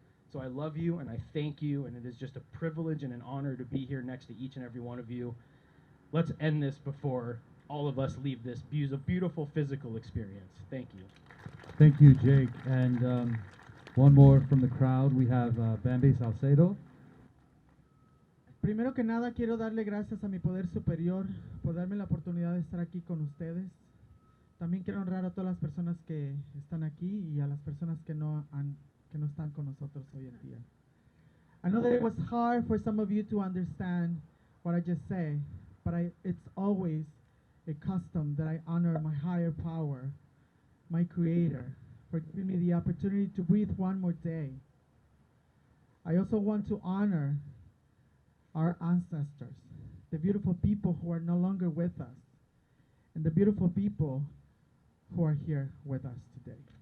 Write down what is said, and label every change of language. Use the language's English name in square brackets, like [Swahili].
[English] So I love you, and I thank you, and it is just a privilege and an honor to be here next to each and every one of you. Let's end this before all of us leave this beautiful physical experience. Thank you. Thank you, Jake. And one more from the crowd. We have Bambi Salcedo. [Spanish] Primero que nada, quiero darle gracias a mi poder superior por darme la oportunidad de estar aquí con ustedes. También quiero honrar a todas las personas que están aquí y a las personas que no están con nosotros hoy en día. [English] I know that it was hard for some of you to understand what I just say, but it's always a custom that I honor my higher power, my Creator, for giving me the opportunity to breathe one more day. I also want to honor our ancestors, the beautiful people who are no longer with us, and the beautiful people who are here with us today.